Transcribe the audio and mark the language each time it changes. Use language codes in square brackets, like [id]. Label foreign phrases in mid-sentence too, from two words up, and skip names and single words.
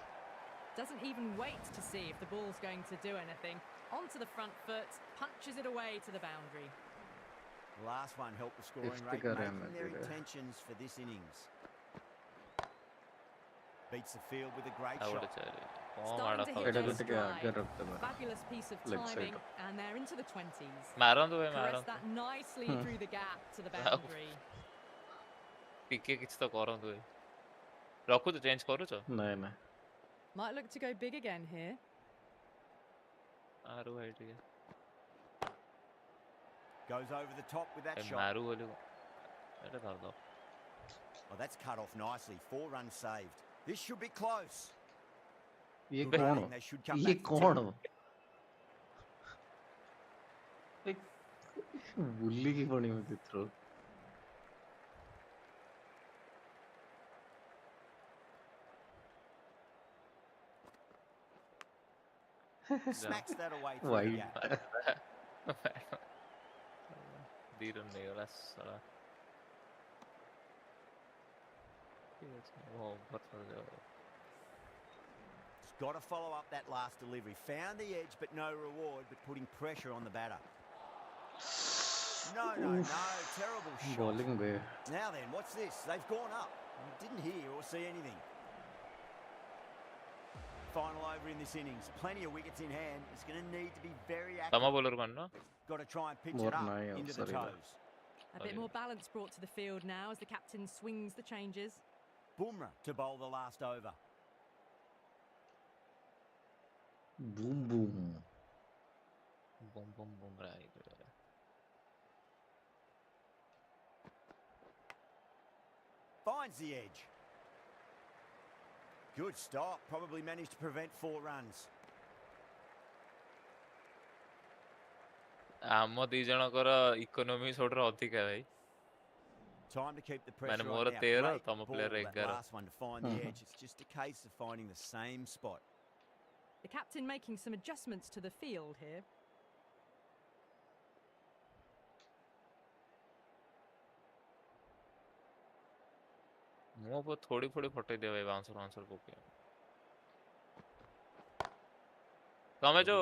[en] Doesn't even wait to see if the ball's going to do anything. Onto the front foot, punches it away to the boundary. The last one helped the scoring Fifty rate, ka run making their [hi] है। [en] intentions for this innings. Beats the field with a great [or] ଆଉ [en] shot. [or] ଗୋଟେ ଚାରି କଣ [en] Starting [or] ମାଡ଼ [en] to hit [or] ଖାଉଛି ଏଇଟା [en] their [or] କୁ ଟିକେ ଆଗେ [en] stride. [or] ରଖିଦେବା [en] Fabulous piece of Leg side. timing, and they're into the 20s. [or] ମାରନ୍ତୁ ଭାଇ [en] Caress [or] ମାରନ୍ତୁ [en] that nicely Hmm. through the gap to the Wow. boundary. [or] ଟିକେ କିଛି ତ କରନ୍ତୁ ଭାଇ ରଖୁଛୁ ଚେଞ୍ଜ କରୁଛ ନାଇଁ [en] Might look to go big again here. [or] ମାରୁ ଭାଇ ଟିକେ [en] Goes over the top with that [or] ଭାଇ [en] shot. [or] ମାରୁ ବୋଲି ଏଇଟା ଧରିଦବ [en] Oh, that's cut off nicely. 4 runs saved. This should be close. [hi] ये [en] Good [hi] कौन [en] batting, they should come [hi] ये [en] back for [hi] कौन [en] 10. [hi] बुली की पड़ी मुझे थ्रो [en] Smacks that away through the वाइड gap. [or] ଦି ରନ୍ ନେଇଗଲା ଶଳା ଠିକ୍ ଅଛି ଓଭର କରିଦେବ [en] Just got to follow up that last delivery. Found the edge, but no reward, but putting pressure on the batter. No. Terrible shot. बॉलिंग बे Now then, what's this? They've gone up. You didn't hear or see anything. Final over in this innings. Plenty of wickets in hand. It's going to need to be very [or] ତମ [en] active. [or] ବୋଲର ମାନ ନା [en] Got to try and pitch More it up nine, into the sorry, but- toes. A bit more balance brought to the field now as the captain swings the changes. Bumrah to bowl the last over. boom boom boom boom boom right Finds the edge. Good stop. Probably managed to prevent 4 runs. [or] ଆମ ଦି ଜଣଙ୍କର ଇକୋନୋମି ସବୁଠାରୁ ଅଧିକା ଭାଇ [en] Time to keep the pressure on [or] ମୋର [en] now. 13, Great [or] ତମ [en] ball, player that 11. last one to find the edge. It's just a case of finding the same spot. The captain making some adjustments to the field here. [or] ମୋ ଉପରେ ଥୋଡ଼ି ଫୋଡ଼ି ଫଟେଇ ଦିଅ ଭାଇ ବାଉନ୍ସର ପକେଇ ତମେ ଯୋଉ